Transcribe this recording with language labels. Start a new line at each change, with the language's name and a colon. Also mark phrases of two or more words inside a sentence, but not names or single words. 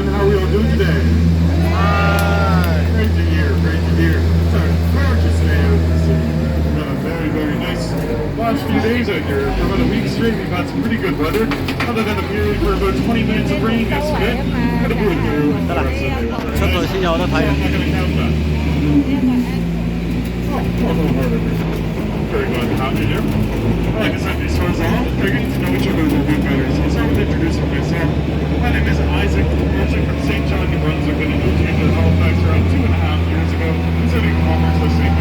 English: How are we all doing today? Great to hear, great to hear. It's a gorgeous day out in the city. We've had a very, very nice last few days out here. For about a week straight, we've had some pretty good weather, other than a period for about 20 minutes of rain yesterday. But it would go over the rest of the day.
Cantonese: 出到先有得睇
English: I'm not going to count that. Oh, Harbour. Very glad to have you here. Like I said, these stores are all getting to know each other a little bit better. So I'll start with introducing myself. My name is Isaac. I'm actually from St. John, New Brunswick, and I moved here to Halifax around 2.5 years ago, studying commerce at St.